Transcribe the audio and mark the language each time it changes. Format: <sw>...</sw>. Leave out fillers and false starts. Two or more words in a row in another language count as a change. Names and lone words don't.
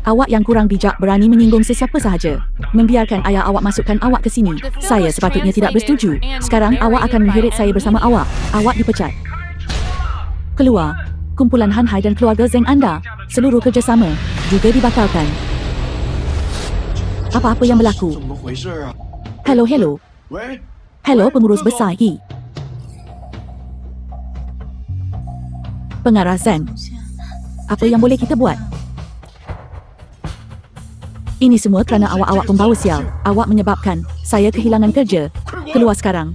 <ms>Awak yang kurang bijak berani menyinggung sesiapa sahaja. Membiarkan ayah awak masukkan awak ke sini. Saya sepatutnya tidak bersetuju. Sekarang awak akan mengheret saya bersama awak. Awak dipecat. Keluar. Kumpulan Han Hai dan keluarga Zeng anda. Seluruh kerjasama juga dibatalkan. Apa-apa yang berlaku?</ms> <zh>怎么回事啊？</zh> <en>Hello, hello.</en> <zh>喂，</zh> <ms>Hello, pengurus besar Yi. Pengarah Zeng. Apa yang boleh kita buat? Ini semua kerana awak-awak pembawa sial. Awak menyebabkan saya kehilangan kerja. Keluar sekarang.</ms>